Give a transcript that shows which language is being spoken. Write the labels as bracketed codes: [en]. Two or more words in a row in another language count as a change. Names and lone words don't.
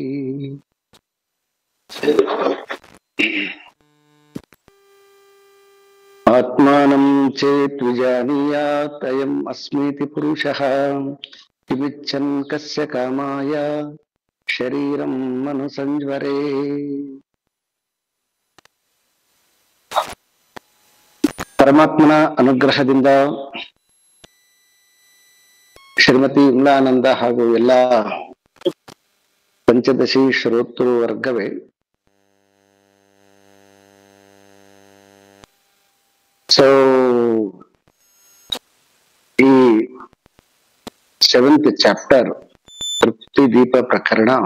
[sa] आत्मानं चेत् विजानीयात् अयम् अस्मीति पुरुषः किमिच्छन् कस्य कामाय शरीरं मनुसंज्वरे। [kn] ಪರಮಾತ್ಮನ ಅನುಗ್ರಹದಿಂದ ಶ್ರೀಮತಿ ವಿಮಲಾನಂದ ಹಾಗೂ ಎಲ್ಲ ಪಂಚದಶಿ ಶ್ರೋತೃ ವರ್ಗವೇ ಸೊ ಈ 7th ಚಾಪ್ಟರ್ ತೃಪ್ತಿ ದೀಪ ಪ್ರಕರಣ,